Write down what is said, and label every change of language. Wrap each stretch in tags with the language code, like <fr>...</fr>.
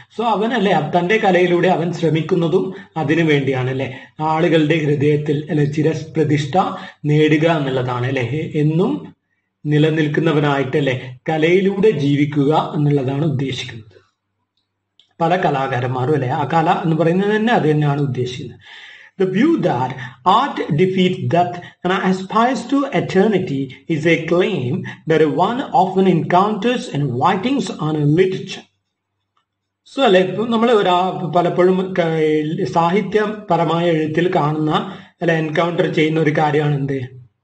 <ml>So അവൻ തന്റെ കലയിലൂടെ അവൻ ശ്രമിക്കുന്നതും അതിനു വേണ്ടിയാണ് ആളുകളുടെ ഹൃദയത്തിൽ ചിരപ്രതിഷ്ഠ നേടുക എന്നുള്ളതാണ് എന്നും നിലനിൽക്കുന്നവനായിട്ട് കലയിലൂടെ ജീവിക്കുക എന്നുള്ളതാണ് ഉദ്ദേശിക്കുന്നത്. പല കലാകാരന്മാരും ആ കല എന്ന് പറയുന്നത് തന്നെ അത് തന്നെയാണ് ഉദ്ദേശിക്കുന്നത്.</ml> <en>The view that art defeats death and aspires to eternity is a claim that one often encounters in writings on literature.</en> <ml>So, നമ്മൾ പലപ്പോഴും സാഹിത്യപരമായ എഴുത്തിൽ കാണുന്ന എൻകൗണ്ടർ ചെയ്യുന്ന ഒരു കാര്യമാണ് എന്ത്?</ml>